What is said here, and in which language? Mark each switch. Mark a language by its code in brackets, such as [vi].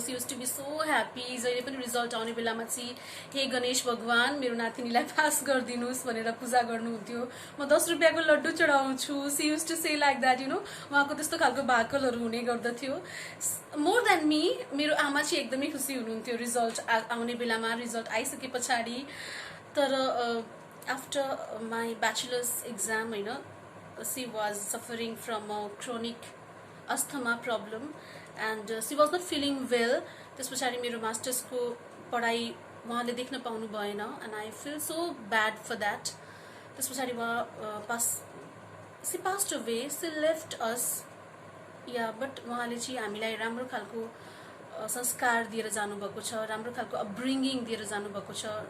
[en] She used to be so happy. [ne] जहिले पनि result आउने बेलामा चाहिँ हे गणेश भगवान मेरो नातिनीलाई पास गरिदिनुहोस् भनेर पूजा गर्नुहुन्थ्यो. म 10 रुपियाँको लड्डु चढाउँछु. [en] She used to say like that. [ne] उहाँको त्यस्तो खालको भाकलहरू हुने गर्दथ्यो. मोर देन मी मेरो आमा चाहिँ एकदमै खुसी हुनुहुन्थ्यो रिजल्ट आउने बेलामा, रिजल्ट आइसके पछाडि. [en] तर after my bachelors exam she was suffering from a chronic asthma problem and she was not feeling well. [ne] त्यस पछाडि मेरो मास्टर्सको पढाइ उहाँले देख्न पाउनु भएन, [en] and I feel so bad for that. [ne] त्यस पछाडि उहाँ [en] she passed away. She left us. [ne] but उहाँले चाहिँ हामीलाई राम्रो खालको संस्कार दिएर जानुभएको छ, राम्रो खालको अपब्रिङ्गिङ दिएर जानुभएको छ.